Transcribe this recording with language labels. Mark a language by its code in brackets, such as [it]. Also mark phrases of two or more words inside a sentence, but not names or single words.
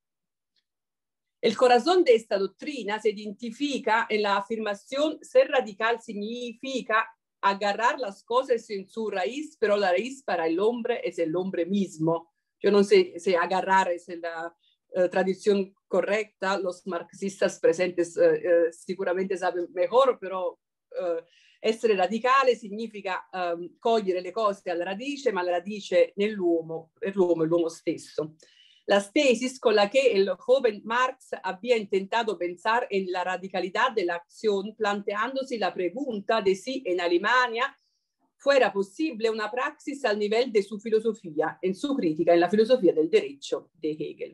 [es] El corazón de esta doctrina se identifica en la afirmación ser radical significa agarrar las cosas en su raíz, pero la raíz para el hombre es el hombre mismo. Yo no sé si agarrar es la tradición correcta, los marxistas presentes sicuramente saben mejor, [it] però essere radicale significa cogliere le cose alla radice, ma la radice nell'uomo, è l'uomo stesso. [es] Las tesis con la que el joven Marx había intentado pensar en la radicalidad de la acción, planteándose la pregunta de si en Alemania fuera posible una praxis al nivel de su filosofía, en su crítica en la filosofía del derecho de Hegel.